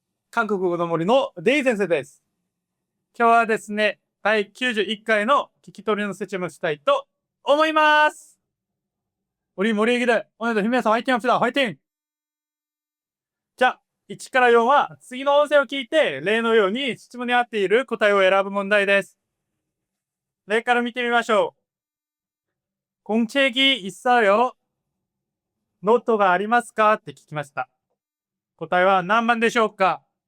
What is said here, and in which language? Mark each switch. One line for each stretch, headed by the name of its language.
Japanese: 韓国語の森のデイ先生です。今日はですね、第91回の聞き取りの説明をしたいと思います。
Korean: 우리 머리 애기들, 오늘도 힘내서 화이팅 합시다. 화이팅!
Japanese: 자, 1から4は次の音声を聞いて例のように質問に合っている答えを選ぶ問題です。例から見てみましょう。
Korean: 공책이 있어요?
Japanese: ノートがありますかって聞きました。答えは何番でしょうか？